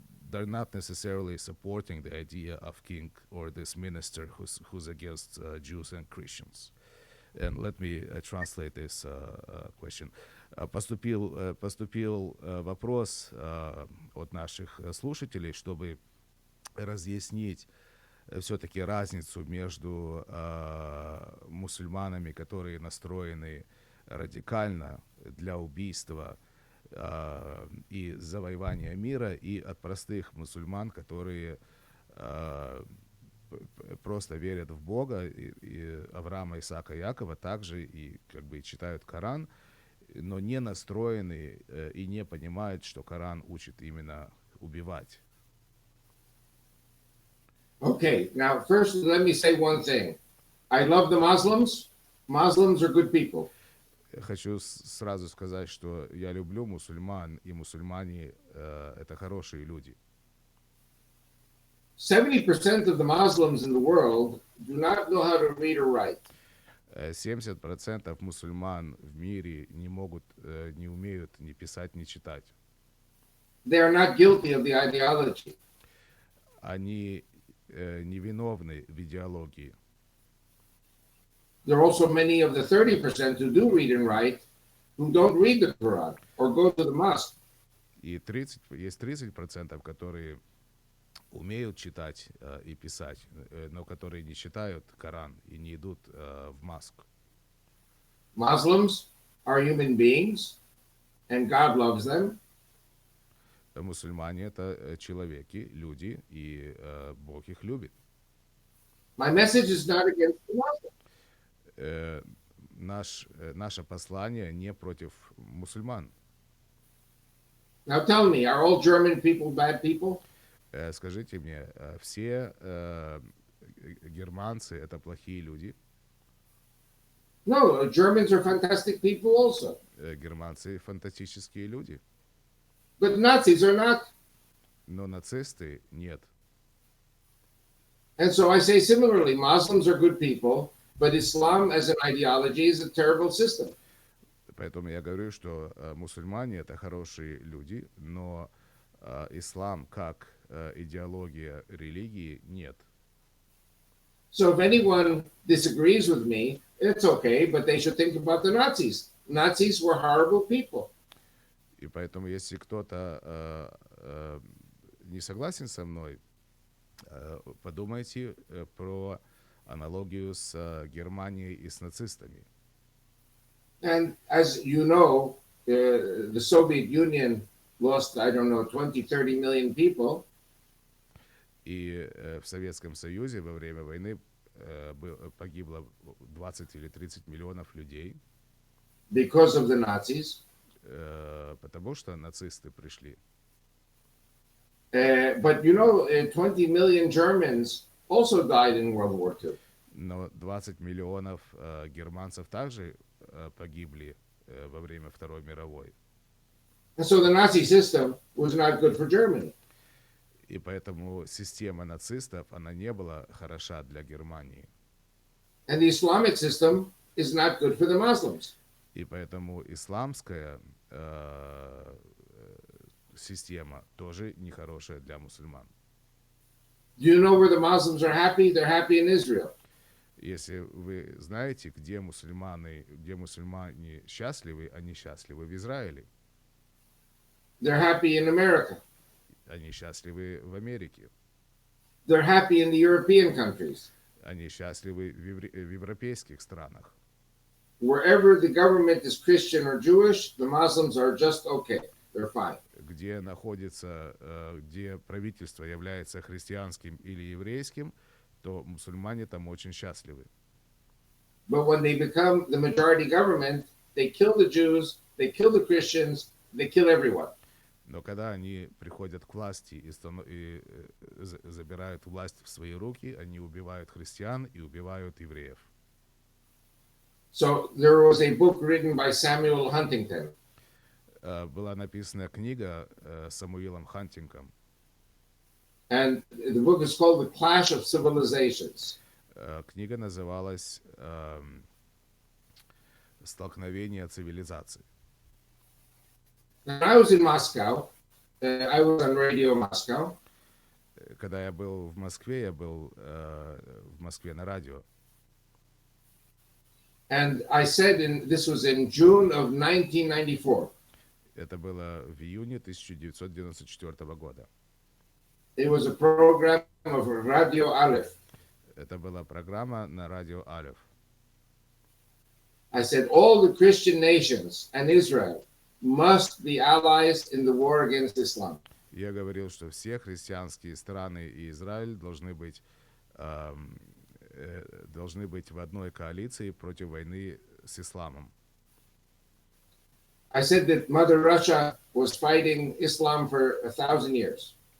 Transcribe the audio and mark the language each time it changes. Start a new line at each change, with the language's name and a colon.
English: They're not necessarily supporting the idea of king or this minister who's against Jews and Christians. And let me translate this question.
Russian: Поступил вопрос от наших слушателей, чтобы разъяснить все-таки разницу между мусульманами, которые настроены радикально для убийства и завоевания мира, и от простых мусульман, которые просто верят в Бога, и Авраама, Исаака, Якова, также и как бы читают Коран, но не настроены и не понимают, что Коран учит именно убивать.
English: Okay, now first let me say one thing. I love the Muslims. Muslims are good people.
Russian: Хочу сразу сказать, что я люблю мусульман, и мусульмане это хорошие люди.
English: 70% of the Muslims in the world do not know how to read or write.
Russian: 70% мусульман в мире не умеют ни писать, ни читать.
English: They are not guilty of the ideology.
Russian: Они невиновны в идеологии.
English: There are also many of the 30% who do read and write who don't read the Quran or go to the mosque.
Russian: И есть 30%, которые умеют читать и писать, но которые не читают Коран и не идут в Москву.
English: Muslims are human beings, and God loves them.
Russian: Мусульмане — это человеки, люди, и Бог их любит.
English: My message is not against the Muslims.
Russian: Наше послание не против мусульман.
English: Now tell me, are all German people bad people?
Russian: Скажите мне, все германцы — это плохие люди?
English: No, Germans are fantastic people also.
Russian: Германцы — фантастические люди.
English: But Nazis are not.
Russian: Но нацисты — нет.
English: And so I say similarly, Muslims are good people, but Islam as an ideology is a terrible system.
Russian: Поэтому я говорю, что мусульмане — это хорошие люди, но ислам как идеология религии — нет.
English: So if anyone disagrees with me, it's okay, but they should think about the Nazis. Nazis were horrible people.
Russian: И поэтому, если кто-то не согласен со мной, подумайте про аналогию с Германией и с нацистами.
English: And as you know, the Soviet Union lost, 20-30 million people.
Russian: И в Советском Союзе во время войны погибло 20 или 30 миллионов людей.
English: Because of the Nazis.
Russian: Потому что нацисты пришли.
English: But 20 million Germans also died in World War II.
Russian: Но 20 миллионов германцев также погибли во время Второй мировой.
English: And so the Nazi system was not good for Germany.
Russian: И поэтому система нацистов, она не была хороша для Германии.
English: And the Islamic system is not good for the Muslims.
Russian: И поэтому исламская система тоже нехорошая для мусульман.
English: Do you know where the Muslims are happy? They're happy in Israel.
Russian: Если вы знаете, где мусульмане счастливы, они счастливы в Израиле.
English: They're happy in America.
Russian: Они счастливы в Америке.
English: They're happy in the European countries.
Russian: Они счастливы в европейских странах.
English: Wherever the government is Christian or Jewish, the Muslims are just okay. They're fine.
Russian: Где находится, где правительство является христианским или еврейским, то мусульмане там очень счастливы.
English: But when they become the majority government, they kill the Jews, they kill the Christians, they kill everyone.
Russian: Но когда они приходят к власти и забирают власть в свои руки, они убивают христиан и убивают евреев.
English: So there was a book written by Samuel Huntington.
Russian: Была написана книга Самуилом Хантингом.
English: And the book is called The Clash of Civilizations.
Russian: Книга называлась «Столкновение цивилизаций».
English: When I was in Moscow, I was on Radio Moscow.
Russian: Когда я был в Москве, я был в Москве на радио.
English: And I said, this was in June of 1994.
Russian: Это было в июне 1994 года.
English: It was a program of Radio Aleph.
Russian: Это была программа на радио Алеф.
English: I said, all the Christian nations and Israel must be allies in the war against Islam.
Russian: Я говорил, что все христианские страны и Израиль должны быть в одной коалиции против войны с исламом.
English: I said that Mother Russia was fighting Islam for 1,000 years.